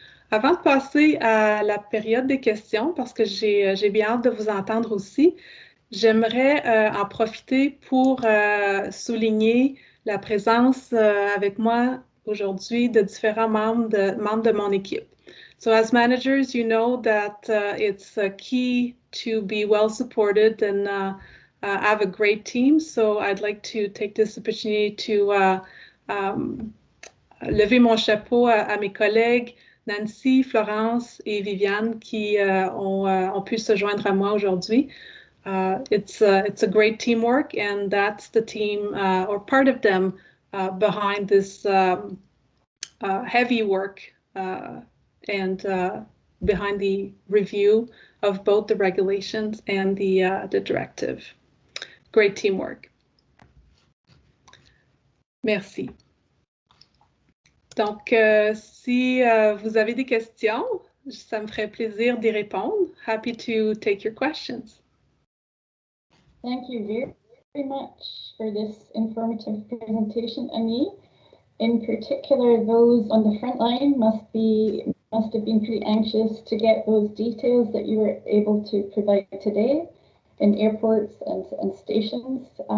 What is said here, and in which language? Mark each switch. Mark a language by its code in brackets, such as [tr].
[fr] Avant de passer à la période des questions, parce que j'ai bien hâte de vous entendre aussi, j'aimerais en profiter pour souligner la présence avec moi aujourd'hui de différents membres de mon équipe. [en] So as managers, you know that it's key to be well supported and have a great team. So I'd like to take this opportunity to [fr] lever mon chapeau à mes collègues Nancy, Florence et Viviane qui ont pu se joindre à moi aujourd'hui. [en] It's a great teamwork, and that's the team or part of them behind this heavy work and behind the review of both the regulations and the directive. Great teamwork. [fr] Merci. Donc, si vous avez des questions, ça me ferait plaisir d'y répondre. [en] Happy to take your questions. Thank you very much for this informative presentation, Annie. In particular, those on the front line must have been pretty anxious to get those details that you were able to provide today in airports and stations.